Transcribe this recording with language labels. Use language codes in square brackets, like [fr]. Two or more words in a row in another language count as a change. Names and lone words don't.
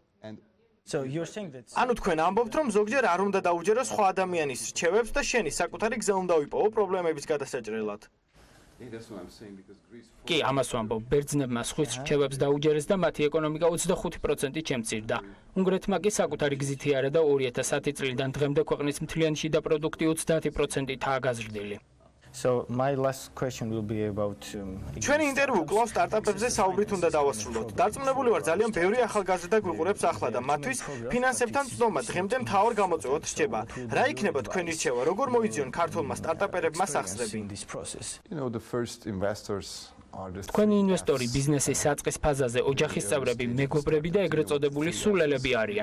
[ka] ანუ თქვენ ამბობთ, რომ ზოგჯერ არ უნდა დაუჯეროს სხვა ადამიანის რჩევებს და შენი საკუთარი გზა უნდა ვიპოვო პრობლემების გადასაჭრელად. კი, ამას ვამბობ, ბერძნებმა სხვის რჩევებს დაუჯერეს და მათი ეკონომიკა 25%-ით შემცირდა. უნგრეთმა კი საკუთარი გზითი არა და 2010 წლიდან დღემდე ქვეყნის მთლიანი შიდა პროდუქტი 30%-ითაა გაზრდილი. [en] So my last question will be about [ka] ჩვენი ინტერვიუ კვლავ სტარტაპებზე საუბრით უნდა დავასრულოთ. დარწმუნებული ვარ, ძალიან ბევრი ახალგაზრდა გვიყურებს ახლა და მათთვის ფინანსებთან წვდომა დღემდე მთავარ გამოწვევად რჩება. რა იქნება თქვენი რჩევა, როგორ მოიძიონ ქართულმა სტარტაპერებმა სახსრები? თქვენი ინვესტორი ბიზნესის საწყის ფაზაზე ოჯახის წევრები, მეგობრები და ეგრეთ წოდებული სულელები არიან.